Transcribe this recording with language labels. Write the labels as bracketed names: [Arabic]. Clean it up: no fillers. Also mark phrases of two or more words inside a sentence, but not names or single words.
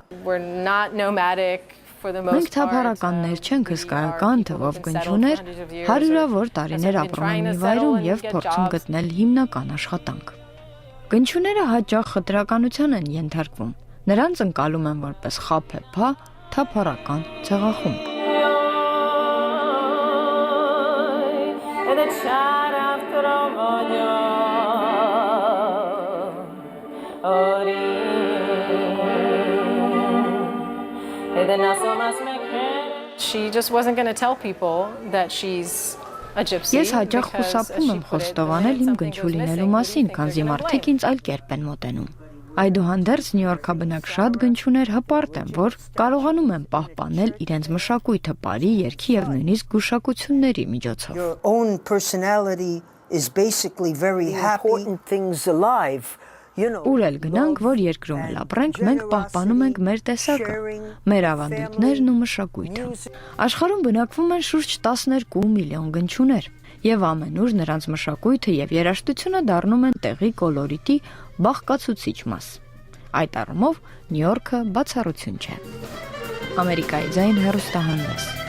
[Armenian] Մենք թափառականներ չենք, հսկայական թվով գնչուներ հարյուրավոր տարիներ ապրում են մի վայրում եւ փորձում գտնել հիմնական աշխատանք։ Գնչուները հաճախ խտրականության են ենթարկվում։ Նրանց ընկալում են որպես խաբեբա, թափառական ցեղախումբ։ [English] She just wasn't going to tell people that she's a gypsy. [Armenian] Ես հաճախ խուսափում եմ խոստովանել իմ գնչու լինելու մասին, քանզի մարդիկ ինձ այլ կերպ են մոտենում։ Այդուհանդերձ Նյու Յորքաբնակ շատ գնչուներ հպարտ են, որ կարողանում են պահպանել իրենց մշակույթը պարի, երգի եւ нույնիսկ գուշակությունների միջոցով։ [English] Your own personality is basically very happy things alive. [Armenian] Ուր էլ գնանք, որ երկրում էլ ապրենք, մենք պահպանում ենք մեր տեսակը, մեր ավանդույթներն ու մշակույթը։ Աշխարհում բնակվում են շուրջ 12 միլիոն գնչուներ, եւ ամենուր նրանց մշակույթը եւ երաժշտությունը դառնում են տեղի կոլորիտի բաղկացուցիչ մաս։ Այդ առումով Նյու Յորքը բացառություն չէ։ Ամերիկայի ձայն հեռուստահանդես։